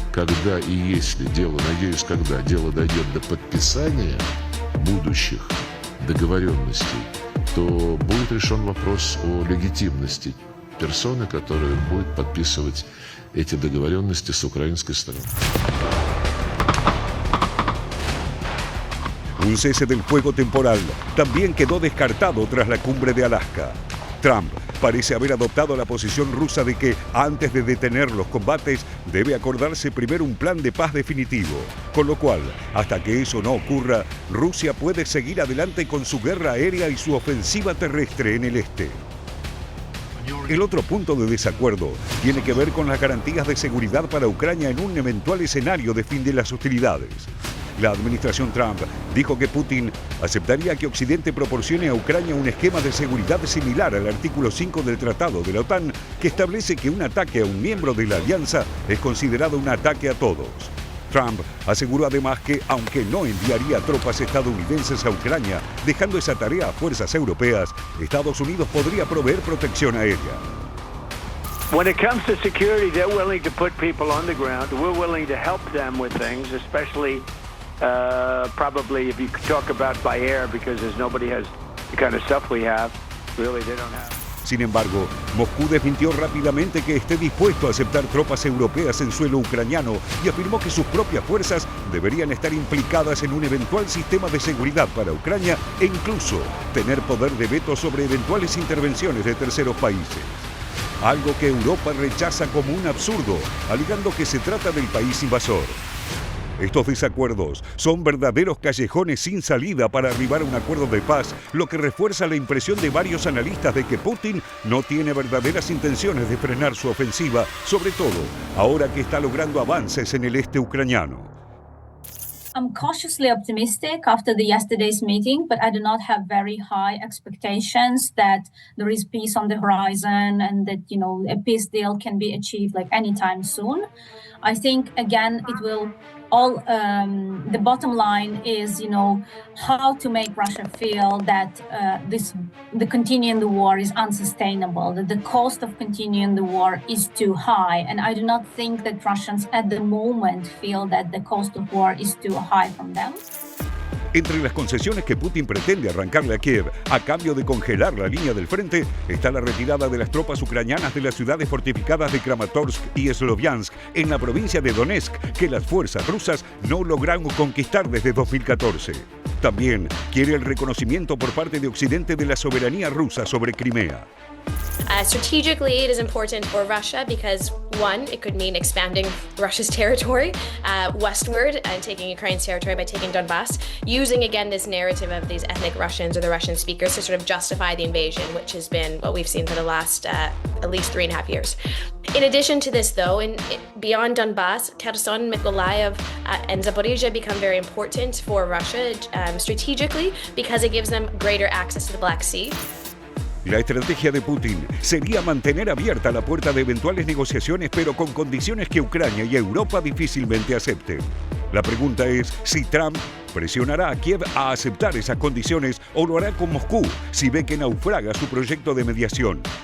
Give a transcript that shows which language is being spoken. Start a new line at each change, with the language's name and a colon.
Russian: Когда и если дело, надеюсь, когда дело дойдет до подписания будущих договоренностей, то будет решен вопрос о легитимности персоны, которая будет подписывать эти договоренности с украинской стороной.
Spanish: Un cese del fuego temporal también quedó descartado tras la cumbre de Alaska. Trump parece haber adoptado la posición rusa de que, antes de detener los combates, debe acordarse primero un plan de paz definitivo. Con lo cual, hasta que eso no ocurra, Rusia puede seguir adelante con su guerra aérea y su ofensiva terrestre en el este. El otro punto de desacuerdo tiene que ver con las garantías de seguridad para Ucrania en un eventual escenario de fin de las hostilidades. La administración Trump dijo que Putin aceptaría que Occidente proporcione a Ucrania un esquema de seguridad similar al artículo 5 del Tratado de la OTAN, que establece que un ataque a un miembro de la alianza es considerado un ataque a todos. Trump aseguró además que, aunque no enviaría tropas estadounidenses a Ucrania, dejando esa tarea a fuerzas europeas, Estados Unidos podría proveer protección aérea.
English: When it comes to security, they're willing to put people on the ground. We're willing to help them with things, especially probably if you could talk about by air, because there's nobody has the kind of stuff we have. Really, they don't have.
Spanish: Sin embargo, Moscú desmintió rápidamente que esté dispuesto a aceptar tropas europeas en suelo ucraniano y afirmó que sus propias fuerzas deberían estar implicadas en un eventual sistema de seguridad para Ucrania e incluso tener poder de veto sobre eventuales intervenciones de terceros países. Algo que Europa rechaza como un absurdo, alegando que se trata del país invasor. Estos desacuerdos son verdaderos callejones sin salida para arribar a un acuerdo de paz, lo que refuerza la impresión de varios analistas de que Putin no tiene verdaderas intenciones de frenar su ofensiva, sobre todo ahora que está logrando avances en el este ucraniano.
English: I'm cautiously optimistic after yesterday's meeting, but I do not have very high expectations that there is peace on the horizon and that, a peace deal can be achieved anytime soon. I think, again, it will the bottom line is, how to make Russia feel that the continuing the war is unsustainable, that the cost of continuing the war is too high. And I do not think that Russians at the moment feel that the cost of war is too high from them.
Spanish: Entre las concesiones que Putin pretende arrancarle a Kiev a cambio de congelar la línea del frente está la retirada de las tropas ucranianas de las ciudades fortificadas de Kramatorsk y Sloviansk en la provincia de Donetsk, que las fuerzas rusas no lograron conquistar desde 2014. También quiere el reconocimiento por parte de Occidente de la soberanía rusa sobre Crimea.
English: Strategically, it is important for Russia because, one, it could mean expanding Russia's territory westward and taking Ukraine's territory by taking Donbass, using again this narrative of these ethnic Russians or the Russian speakers to sort of justify the invasion, which has been what we've seen for the last at least 3.5 years. In addition to this, though, beyond Donbass, Kherson, Mykolaiv, and Zaporizhia become very important for Russia strategically because it gives them greater access to the Black Sea.
Spanish: La estrategia de Putin sería mantener abierta la puerta de eventuales negociaciones, pero con condiciones que Ucrania y Europa difícilmente acepten. La pregunta es si Trump presionará a Kiev a aceptar esas condiciones o lo hará con Moscú si ve que naufraga su proyecto de mediación.